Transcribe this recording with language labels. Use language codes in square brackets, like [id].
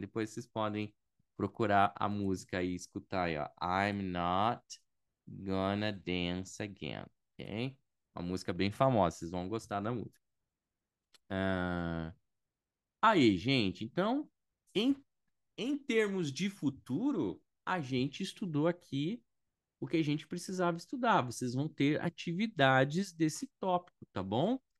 [pt] Depois vocês podem procurar a música e escutar aí, ó. [en] I'm not gonna dance again. Ok? [pt] Uma música bem famosa, vocês vão gostar da música. Ah, aí, gente, então, em, em termos de futuro, a gente estudou aqui o que a gente precisava estudar. Vocês vão ter atividades desse tópico, tá bom?